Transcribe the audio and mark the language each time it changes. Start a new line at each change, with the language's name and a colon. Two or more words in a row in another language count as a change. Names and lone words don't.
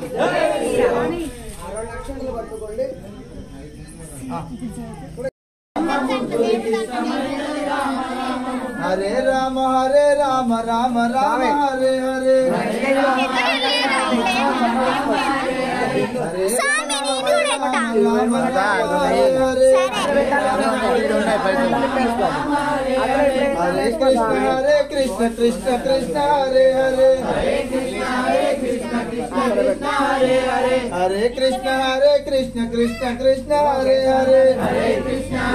Telugu: 2 లక్షలు పట్టుకోండి.
Sanskrit: హరే రామ హరే రామ రామ రామ హరే హరే హరే कृष्ण कृष्ण कृष्ण हरे हरे हरे कृष्ण हरे कृष्ण कृष्ण कृष्ण हरे हरे हरे कृष्ण